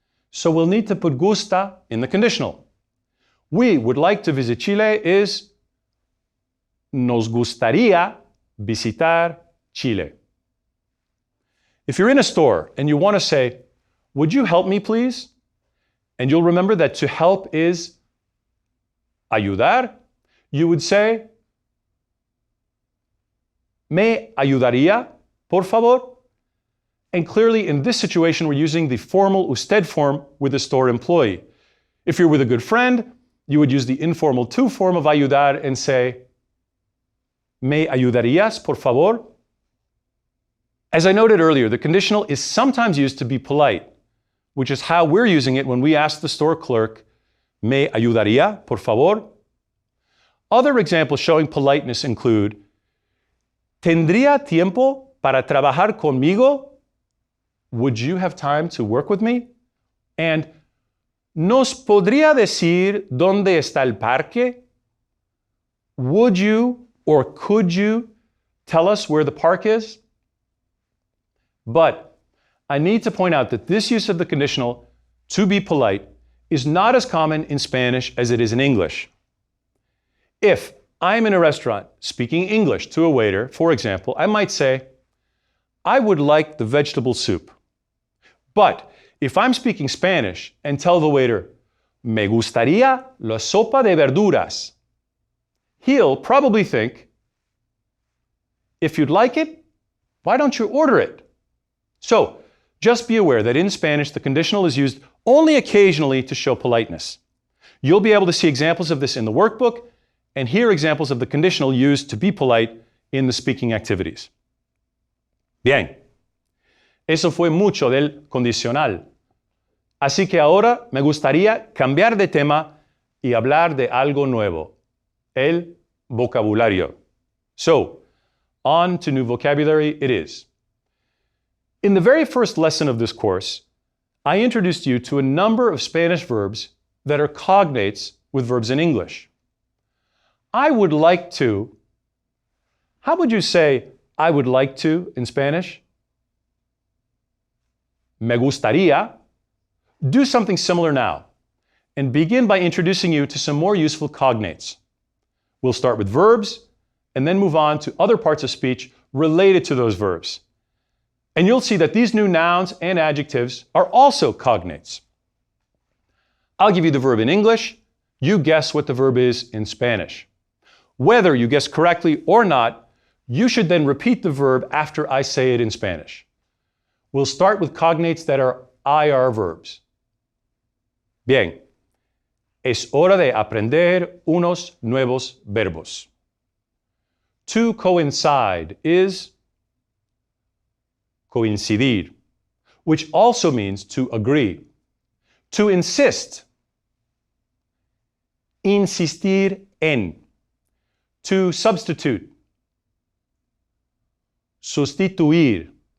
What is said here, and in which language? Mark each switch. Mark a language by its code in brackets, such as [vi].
[en] So we'll need to put gusta in the conditional. We would like to visit Chile is [es] nos gustaría visitar Chile. [en] If you're in a store and you want to say, would you help me please? And you'll remember that to help is ayudar. You would say, [es] ¿me ayudaría, por favor? [en] And clearly in this situation, we're using the formal usted form with the store employee. If you're with a good friend, you would use the informal to form of ayudar and say, [es] ¿me ayudarías, por favor? [en] As I noted earlier, the conditional is sometimes used to be polite, which is how we're using it when we ask the store clerk, [es] ¿me ayudaría, por favor? [en] Other examples showing politeness include, [es] ¿Tendría tiempo para trabajar conmigo? [en] Would you have time to work with me? [es] And, ¿nos podría decir dónde está el parque? [en] Would you or could you tell us where the park is? But I need to point out that this use of the conditional, to be polite, is not as common in Spanish as it is in English. If I'm in a restaurant speaking English to a waiter, for example, I might say, I would like the vegetable soup. But if I'm speaking Spanish and tell the waiter, [es] me gustaría la sopa de verduras, [en] he'll probably think, if you'd like it, why don't you order it? So, just be aware that in Spanish, the conditional is used only occasionally to show politeness. You'll be able to see examples of this in the workbook and hear examples of the conditional used to be polite in the speaking activities. [es] Bien, eso fue mucho del condicional. Así que ahora me gustaría cambiar de tema y hablar de algo nuevo, el vocabulario. [en] So, on to new vocabulary it is. In the very first lesson of this course, I introduced you to a number of Spanish verbs that are cognates with verbs in English. I would like to. How would you say I would like to in Spanish? [es] Me gustaría. [en] Do something similar now and begin by introducing you to some more useful cognates. We'll start with verbs and then move on to other parts of speech related to those verbs. And you'll see that these new nouns and adjectives are also cognates. I'll give you the verb in English. You guess what the verb is in Spanish. Whether you guess correctly or not, you should then repeat the verb after I say it in Spanish. We'll start with cognates that are IR verbs. [es] Bien, es hora de aprender unos nuevos verbos. [en] To coincide is coincidir, which also means to agree. To insist, insistir en. To substitute, sustituir.